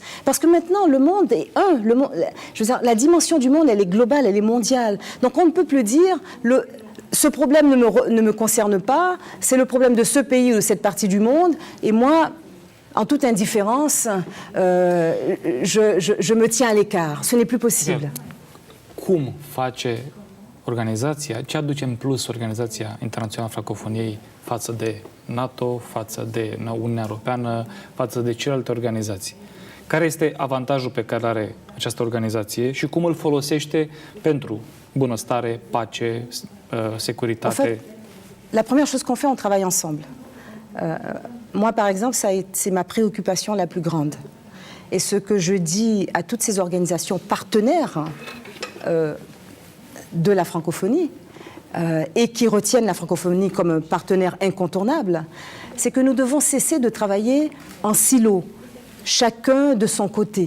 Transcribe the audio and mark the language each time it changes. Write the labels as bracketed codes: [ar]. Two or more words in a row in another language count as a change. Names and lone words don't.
[fr] Parce que maintenant, le monde est un. Je veux dire, la dimension du monde, elle est globale, elle est mondiale. Donc on ne peut plus dire... Ce problème ne me concerne pas, c'est le problème de ce pays ou de cette partie du monde, et moi, en toute indifférence, je me tiens à l'écart. Ce n'est plus possible. [ro] Cum face organizația, ce aduce în plus Organizația Internațională a Francofoniei față de NATO, față de Uniunea Europeană, față de celelalte organizații? Care este avantajul pe care are această organizație și cum îl folosește pentru bunăstare, pace, [fr] sécurité. En fait, la première chose qu'on fait, on travaille ensemble. Moi, par exemple, c'est ma préoccupation la plus grande. Et ce que je dis à toutes ces organisations partenaires de la francophonie et qui retiennent la francophonie comme un partenaire incontournable, c'est que nous devons cesser de travailler en silo, chacun de son côté.